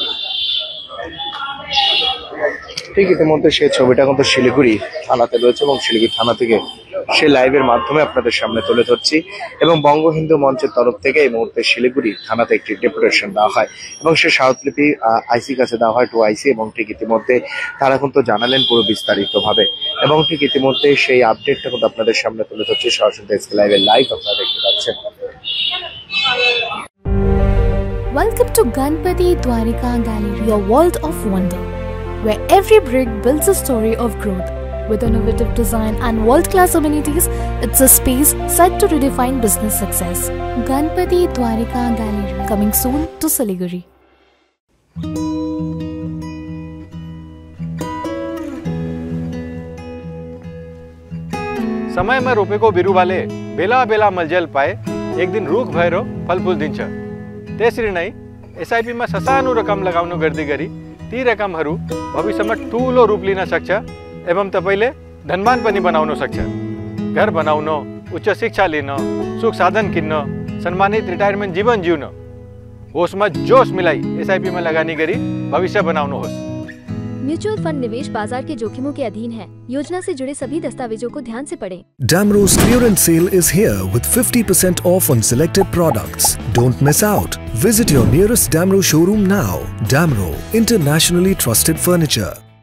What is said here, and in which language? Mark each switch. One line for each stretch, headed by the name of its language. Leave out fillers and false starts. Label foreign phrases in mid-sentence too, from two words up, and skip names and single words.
Bangla: ঠিক ইতিমধ্যে সেই ছবিটা কিন্তু শিলিগুড়ি থানাতে রয়েছে এবং শিলিগুড়ি থানা থেকে সেই লাইভের মাধ্যমে আপনাদের সামনে তুলে ধরছি এবং বঙ্গ হিন্দু মঞ্চের তরফ থেকে এই মুহূর্তে শিলিগুড়ি থানাতে একটি ডেপুটেশন দেওয়া হয় এবং সেই স্মারকলিপি আইসি কাছে দেওয়া হয়, 2 আইসি, এবং ঠিক ইতিমধ্যে তারা কিন্তু জানালেন পুরো বিস্তারিতভাবে এবং ঠিক ইতিমধ্যে সেই আপডেটটা কিন্তু আপনাদের সামনে তুলে ধরছি সরাসরি এসকে লাইভের লাইভ আপনারা দেখতে পাচ্ছেন।
English: Welcome to Ganpati Dwarika Gallery, your world of wonder, where every brick builds a story of growth. With innovative design and world-class amenities, it's a space set to redefine business success. Ganpati Dwarika Gallery, coming soon to Siliguri.
Nepali: समय में रोपे को बिरु वाले बेला बेला मलजल पाए, एक दिन रूख भैरो फल फूल दिन छ तेसरी नहीं SIP में ससानु रकम लगाउनु गर्दी गरी ती रकम हरू भविष्य में ठूलो रूप लिन सक्छ एवं तपाईले धनवान पनि बनाउन सक्छ। घर बनाउन, उच्च शिक्षा लिन, सुख साधन किन्न, सम्मानित रिटायरमेंट जीवन जिउन, होसमा जोश मिलाई SIP में लगानी गरी भविष्य बनाउनुहोस्।
Hindi: म्यूचुअल फंड निवेश बाजार के जोखिमों के अधीन है। योजना से जुड़े सभी दस्तावेजों को ध्यान से पढ़ें।
English: Damro's clearance sale is here with 50% off on selected products. Don't miss out. Visit your nearest Damro showroom now. Damro, internationally trusted furniture.